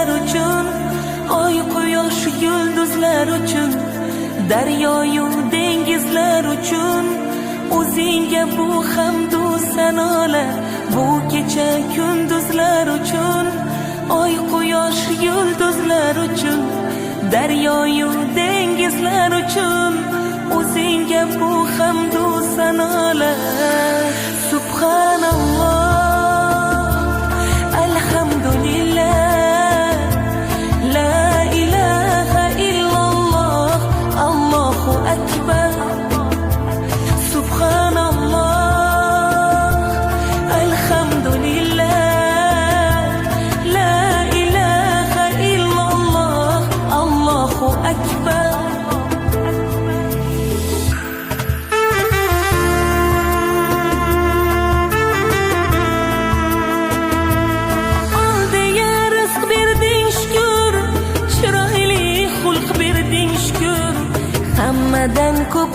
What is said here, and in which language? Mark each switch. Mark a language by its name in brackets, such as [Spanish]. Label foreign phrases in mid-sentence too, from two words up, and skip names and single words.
[Uzbek] uchun, oy quyosh yulduzlar uchun, daryoyu dengizlar uchun, o'zingga bu hamdu sanolar, bu kecha kunduzlar uchun, oy quyosh yulduzlar uchun, daryoyu dengizlar uchun, o'zingga bu hamdu sanolar. [Arabic] Subhanalloh, الحمد لله، أكبر. سبحان الله، الحمد لله، لا إله إلا الله، الله أكبر. [Uzbek] Oldiga rizq berding shukr, chiroyli xulq berding shukr, hammadan ko'p